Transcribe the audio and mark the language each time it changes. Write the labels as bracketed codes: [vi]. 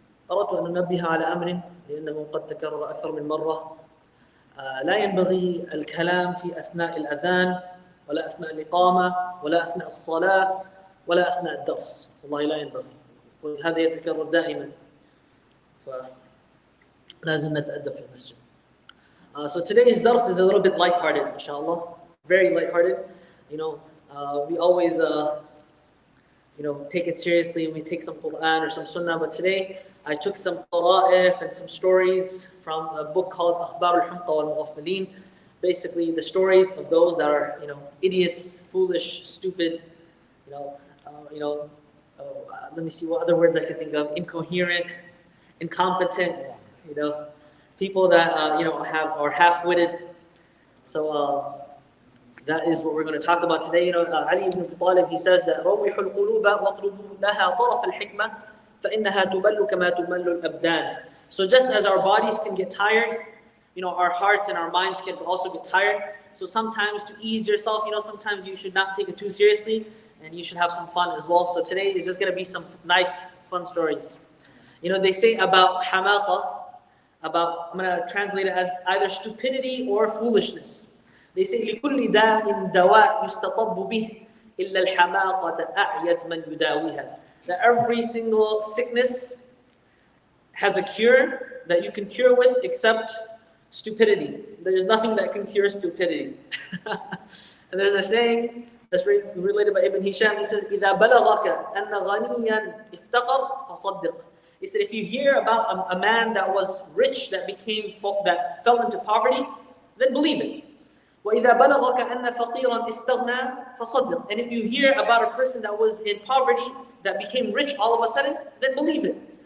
[ar] أردت أن أنبه على أمر لأنه قد تكرر أكثر من مرة. لا ينبغي الكلام في أثناء الأذان ولا أثناء الإقامة ولا أثناء الصلاة ولا أثناء الدرس، والله لا ينبغي، وهذا يتكرر دائما، فلازم نتأدب في المسجد. [en] So today's dars is a little bit lighthearted, inshallah, very lighthearted. We always, take it seriously and we take some Quran or some Sunnah. But today I took some qara'if and some stories from a book called الأحمق والمغفلين. Basically, the stories of those that are, idiots, foolish, stupid. Let me see what other words I can think of: incoherent, incompetent. People that are half-witted. So that is what we're going to talk about today. [ar] Ali ibn Abi Talib, he says that روحوا القلوب واطلبوا لها طرف الحكمة فإنها تبل كما تمل الأبدان. [en] So just as our bodies can get tired, our hearts and our minds can also get tired. So sometimes to ease yourself, sometimes you should not take it too seriously and you should have some fun as well. So today is just going to be some nice, fun stories. They say about hamaqa, I'm going to translate it as either stupidity or foolishness. [ar] They say لكل داء دواء يستطب به إلا الحماقة أعيت من يداويها. [en] That every single sickness has a cure that you can cure with except stupidity. There is nothing that can cure stupidity. And there's a saying that's related by Ibn Hisham. [ar] He says إذا بلغك أن غنيا افتقر فصدق. [en] He said, if you hear about a man that was rich that fell into poverty, then believe it. [ar] وَإِذَا بَلَغَكَ أَنَّ فَقِيرًا اسْتَغْنَى فَصَدِّقْ. [en] And if you hear about a person that was in poverty that became rich all of a sudden, then believe it.